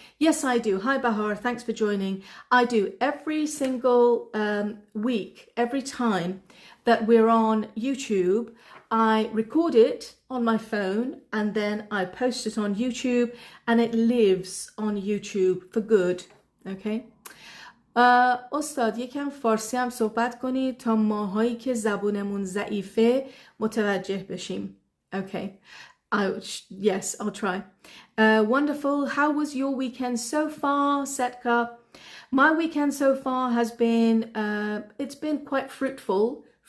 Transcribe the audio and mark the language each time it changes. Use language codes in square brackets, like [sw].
[en] Yes, I do. Hi, Bahar. Thanks for joining. I do. Every single week, every time that we're on YouTube, I record it on my phone and then I post it on YouTube and it lives on YouTube for good. Okay. [fa] استاد یکم فارسی هم صحبت کنید تا ماهایی که زبونمون ضعیفه متوجه بشیم. [en] Okay. Yes, I'll try. Wonderful. How was your weekend so far, Setka? My weekend so far has been, it's been quite fruitful.